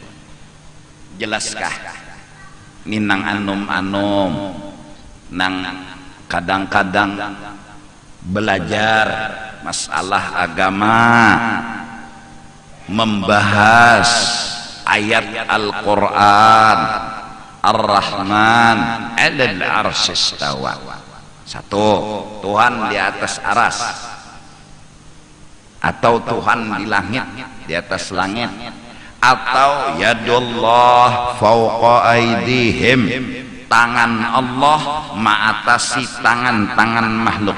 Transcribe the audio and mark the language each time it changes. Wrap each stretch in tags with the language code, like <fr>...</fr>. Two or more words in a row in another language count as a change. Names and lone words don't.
<bjn>Jelaskah minang anum-anum nang kadang-kadang belajar masalah agama membahas ayat Al-Quran</bjn> <ar>الرحمن على العرش استوى.</ar> <id>Satu, Tuhan di atas aras, atau Tuhan di langit, di atas langit, atau</id> <ar>يد الله فوق أيديهم,</ar> <id>tangan Allah mengatasi tangan-tangan makhluk.</id>